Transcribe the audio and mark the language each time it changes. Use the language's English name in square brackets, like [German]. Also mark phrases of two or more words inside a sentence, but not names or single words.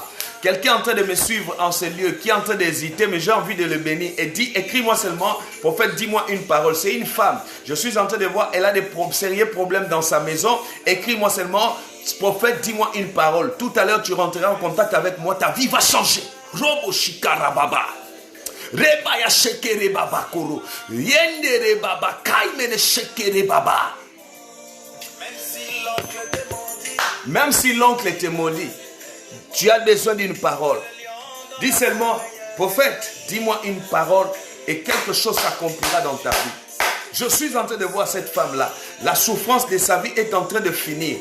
[French] Quelqu'un est en train de me suivre en ce lieu, qui est en train d'hésiter, mais j'ai envie de le bénir. Et dit, écris-moi seulement, prophète, dis-moi une parole. C'est une femme. Je suis en train de voir, elle a des sérieux problèmes dans sa maison. Écris-moi seulement, prophète, dis-moi une parole. Tout à l'heure, tu rentreras en contact avec moi, ta vie va changer. Robo Shikara Baba. Rebaya Shekere Baba Koro. Yendere Baba. Kaimene Shekere Baba. Même si l'oncle était maudit, tu as besoin d'une parole. Dis seulement, prophète, dis-moi une parole et quelque chose s'accomplira dans ta vie. Je suis en train de voir cette femme-là. La souffrance de sa vie est en train de finir.